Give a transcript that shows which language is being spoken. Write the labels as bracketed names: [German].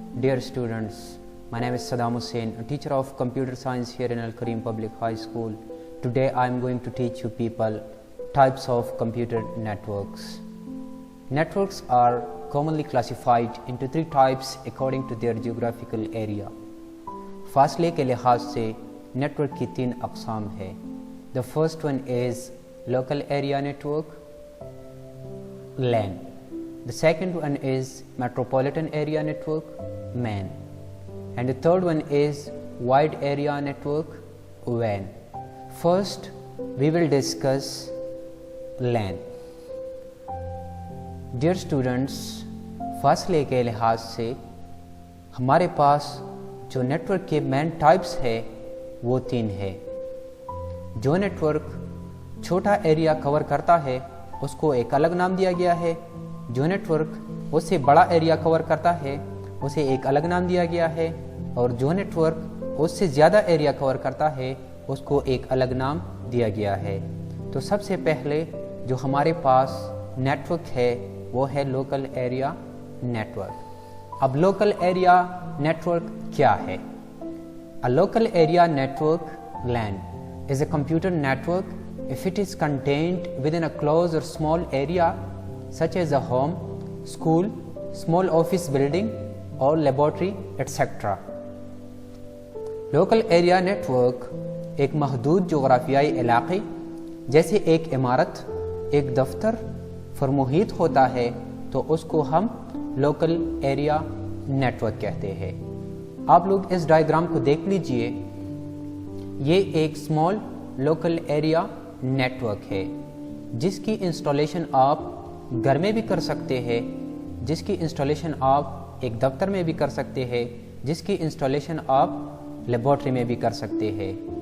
[English] Dear students, my name is Saddam Hussain, a teacher of computer science here in Al Kareem Public High School. Today I am going to teach you people types of computer networks. Networks are commonly classified into three types according to their geographical area. [Urdu] فاصلے کے لحاظ سے network کی تین اقسام ہے. [English] The first one is local area network, LAN. The second one is metropolitan area network, MAN. And the third one is wide area network, WAN. First, we will discuss LAN. Dear students, [Urdu] فاصلے کے لحاظ سے ہمارے پاس جو network کے main types ہے وہ تین ہے. جو نیٹورک چھوٹا ایریا کور کرتا ہے اس کو ایک الگ نام دیا گیا ہے. جو نیٹورک اس سے بڑا ایریا کور کرتا ہے اسے ایک الگ نام دیا گیا ہے. اور جو نیٹورک اس سے زیادہ ایریا کور کرتا ہے اس کو ایک الگ نام دیا گیا ہے. تو سب سے پہلے جو ہمارے پاس نیٹورک ہے وہ ہے لوکل ایریا نیٹورک. اب لوکل ایریا نیٹورک کیا ہے؟ [English] A local area network, LAN, is a computer network if it is contained within a closed or small area such as a home, school, small office building or laboratory, etc. [Urdu] Local area network ایک محدود جغرافیائی علاقے جیسے ایک عمارت، ایک دفتر پر محیط ہوتا ہے تو اس کو ہم لوکل ایریا نیٹورک کہتے ہیں. آپ لوگ اس ڈائیگرام کو دیکھ لیجئے. یہ ایک اسمال لوکل ایریا نیٹورک ہے جس کی انسٹالیشن آپ گھر میں بھی کر سکتے ہیں، جس کی انسٹالیشن آپ ایک دفتر میں بھی کر سکتے ہیں، جس کی انسٹالیشن آپ لیبارٹری میں بھی کر سکتے ہیں.